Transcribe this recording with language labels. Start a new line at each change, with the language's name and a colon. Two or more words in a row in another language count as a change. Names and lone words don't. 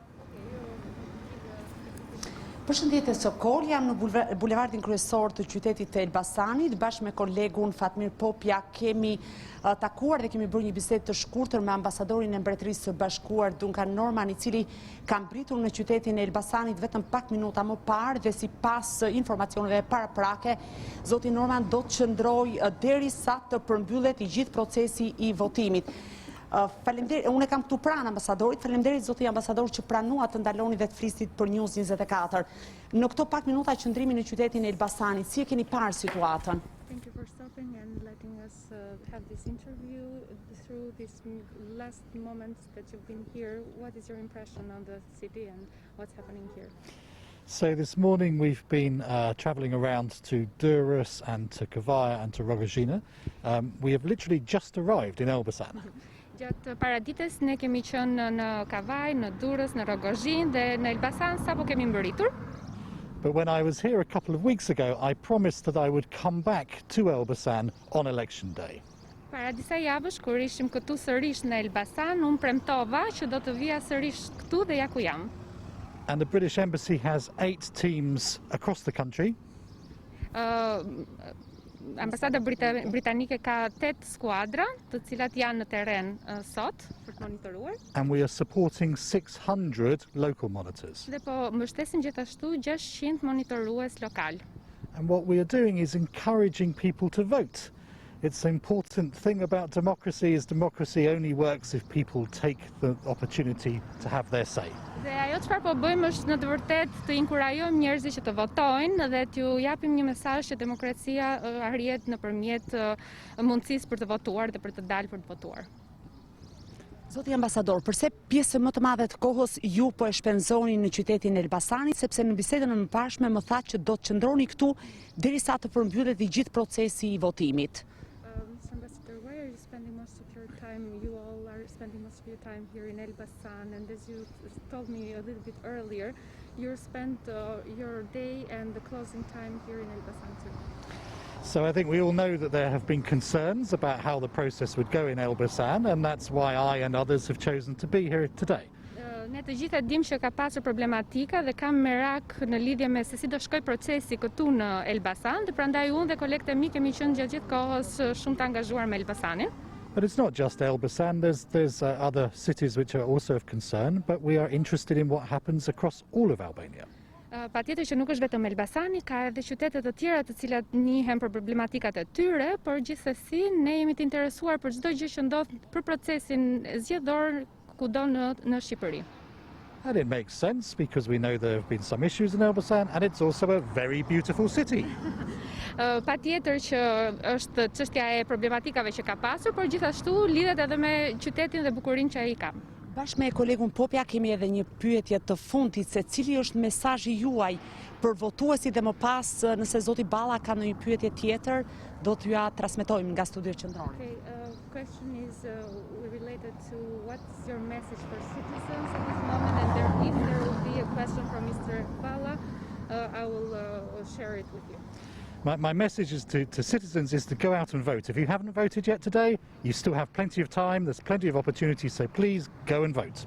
Albanian: Përshëndetje Sokol, jam në bulevardin kryesor të qytetit të Elbasanit, bashkë me kolegun Fatmir Popja kemi takuar dhe kemi bërë një bisedë të shkurtër me ambasadorin e Mbretërisë Bashkuar Duncan Norman, i cili ka mbritur në qytetin e Elbasanit vetëm pak minuta më parë dhe sipas informacioneve paraprake, zoti Norman do të qëndrojë derisa të përmbyllet i gjithë procesi i votimit. Unë e kam këtu pranë ambasadorit, faleminderit zoti ambasador që pranua të ndaloni dhe të flisit për News 24. Në këto pak minuta qëndrimi në qytetin e Elbasanit, si e keni parë situatën?
English: Thank you for stopping and letting us have this interview through these last moments that you've been here. What is your impression on the city and what's happening here? So this morning we've been travelling around to Durrës and to Kavaya and to Rogozina. We have literally just arrived in Elbasan.
Albanian: Gjatë paradites ne kemi qenë në Kavaj, në Durrës, në Rogozhin dhe në Elbasan sapo kemi mbërritur.
English: But when I was here a couple of weeks ago, I promised that I would come back to Elbasan on election day.
Albanian: Para disa javësh kur ishim këtu sërish në Elbasan, unë premtova që do të vija sërish këtu dhe ja ku jam.
English: And the British Embassy has 8 teams across the country.
Albanian: Ambasada britanike ka 8 skuadra, të cilat janë në terren sot për të monitoruar.
English: And we are supporting 600 local monitors.
Albanian: Dhe po mbështesim gjithashtu 600 monitorues lokal.
English: And what we are doing is encouraging people to vote. It's an important thing about democracy is democracy only works if people take the opportunity to have their say.
Albanian: Dhe ajo çfarë po bëjmë është në të vërtetë të inkurajojmë njerëzit që të votojnë dhe t'ju japim një mesazh që demokracia arrihet nëpërmjet mundësisë për të votuar dhe për të dalë për të votuar. Zoti ambasador, përse pjesë më të madhe të kohës ju po e shpenzoni në qytetin e Elbasanit, sepse në bisedën e mëparshme më thatë që do të qëndroni këtu derisa të përmbyllet i gjithë procesi i votimit.
English: Ambassador, why are you spending most of your time? You all are spending most of your time here in Elbasan, and as you told me a little bit earlier, you spent your day and the closing time here in Elbasan too. So I think we all know that there have been concerns about how the process would go in Elbasan, and that's why I and others have chosen to be here today.
Albanian: Ne të gjitha dim që ka pasur problematika dhe kam merak në lidhje me se si do shkoj procesi këtu në Elbasan, dhe prandaj unë dhe kolegët e mi kemi qenë gjatë gjithë kohës shumë të angazhuar me Elbasanin.
English: But it's not just Elbasan, there's other cities which are also of concern, but we are interested in what happens across all of Albania.
Albanian: Patjetër që nuk është vetëm Elbasani, ka edhe qytete të tjera të cilat njihen për problematikat e tyre, por gjithsesi ne jemi të interesuar për çdo gjë që ndodh për procesin zgjedhor kudo në Shqipëri.
English: And it makes sense because we know there have been some issues in Elbasan and it's also a very beautiful city.
Albanian: Patjetër që është çështja e problematikave që ka pasur, por gjithashtu lidhet edhe me qytetin dhe bukurinë që ai ka. Bashkë me kolegun Popja kemi edhe një pyetje të fundit se cili është mesazhi juaj për votuesit dhe më pas nëse zoti Balla ka ndonjë pyetje tjetër do t'ju ja transmetojmë nga studio qendrore.
English: Okay, question is related to what's your message for citizens at this moment, and if there will be a question from Mr. Balla, I will share it with you. My message is to citizens is to go out and vote. If you haven't voted yet today, you still have plenty of time, there's plenty of opportunities, so please go and vote.